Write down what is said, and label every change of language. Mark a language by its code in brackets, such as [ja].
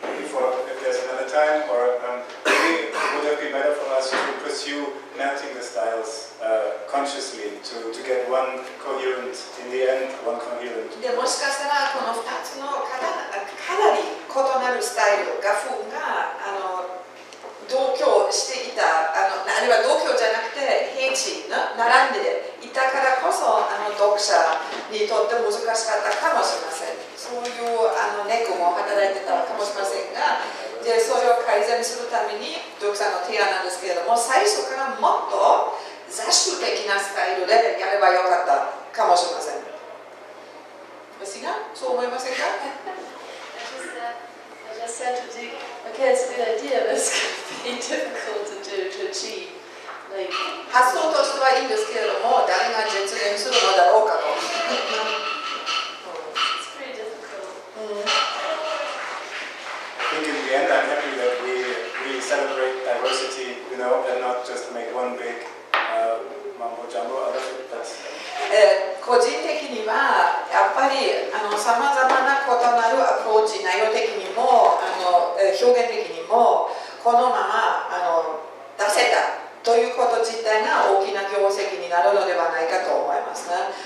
[en] If there's another time, or maybe it would have been better for us to pursue melting the styles consciously to get one coherent, in the end, one coherent. [ja] でもしかしたらこの2つのかなり異なるスタイル、画風が同居していた、あるいは同居じゃなくて平地並んでいたからこそ読者にとって難しかったかもしれません。そういうネックも働いてたかもしれませんが、でそれを改善するためにドクさんの提案なんですけれども、最初からもっと雑種的なスタイルでやればよかったかもしれません。私がそう思いませんか？ [en] I just said okay, it's a good idea, but it's going to be difficult to achieve. Like, [ja] 発想としてはいいんですけれども、誰が実現するのだろうかと。 [en] it's pretty difficult. I think in the end I'm happy that we celebrate diversity, and not just make one big mambo jumbo out of it, but [ja] 個人的にはやっぱりさまざまな異なるアプローチ、内容的にも表現的にもこのまま出せたということ自体が大きな業績になるのではないかと思いますね。